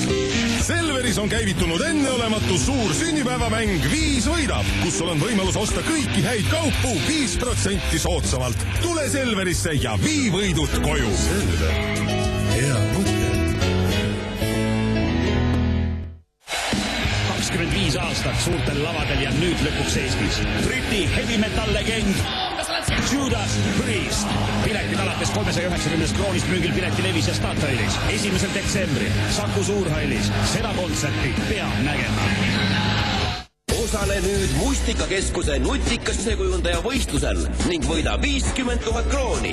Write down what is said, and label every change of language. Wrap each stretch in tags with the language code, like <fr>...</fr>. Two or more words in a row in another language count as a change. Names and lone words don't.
<et>Selveris on käivitunud enneolematu suur sünnipäevamäng 5 võidab, kus sul on võimalus osta kõiki häid kaupu 5% soodsamalt. Tule Selverisse ja vii võidud koju. Selver. Hea mõte. 25 aastat suurtel lavadel ja nüüd lõpuks Eestis. Briti</et> <en>heavy metal</en> <et>legend Judas Priest. Piletid alates 390 kroonist müügil Piletilevis ja Statoilis. 1. detsembril Saku Suurhallis. Seda kontserti peab nägema. Osale nüüd Mustikakeskuse nutikas sisekujundaja võistlusel ning võida 50 000 krooni.</et>